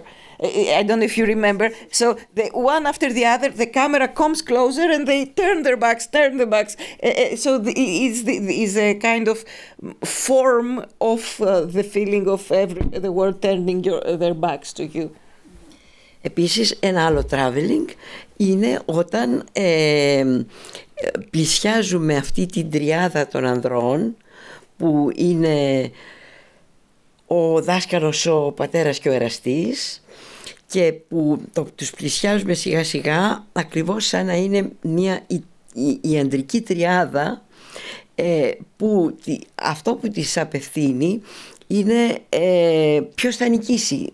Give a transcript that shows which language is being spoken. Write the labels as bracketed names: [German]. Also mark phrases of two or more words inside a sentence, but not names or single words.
[English] I don't know if you remember. So the one after the other, the camera comes closer and they turn their backs. So it is a kind of form of the feeling of the world turning their backs to you. [Greek] Επίσης ένα άλλο traveling είναι όταν πλησιάζουμε αυτή την τριάδα των ανδρών που είναι ο δάσκαλος, ο πατέρας και ο εραστής, και που τους πλησιάζουμε σιγά σιγά ακριβώς σαν να είναι η ανδρική τριάδα, που αυτό που της απευθύνει είναι ποιος θα νικήσει.